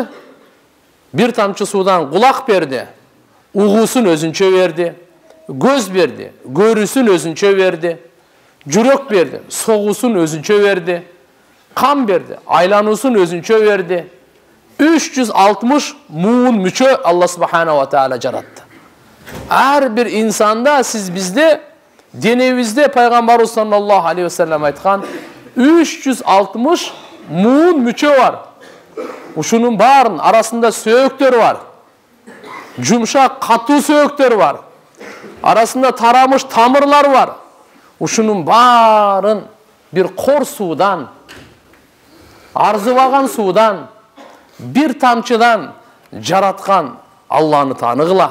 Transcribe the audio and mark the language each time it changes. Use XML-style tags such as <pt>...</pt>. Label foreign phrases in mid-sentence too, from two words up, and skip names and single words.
<ky>Бир тамчы суудан кулак берди, угуусун өзүнчө берди, көз берди, көрүүсүн өзүнчө берди, жүрөк берди, согуусун өзүнчө берди, кан берди, айлануусун өзүнчө берди. 360 муун мүчө Алла</ky> <ar>سبحانه وتعالى</ar> <ky>жаратты. Ар бир инсанда, сиз бизде, денебизде Пайгамбарыбыз</ky> <ar>صلى الله عليه وسلم</ar> <ky>айткан 360 муун мүчө бар. Ушунун барын арасында сөөктөр бар. Жумшак, катуу сөөктөр бар. Арасында тарамыш тамырлар бар. Ушунун барын бир кор суудан, арзыбаган суудан, бир тамчыдан жараткан Алланы тааныгыла.</ky>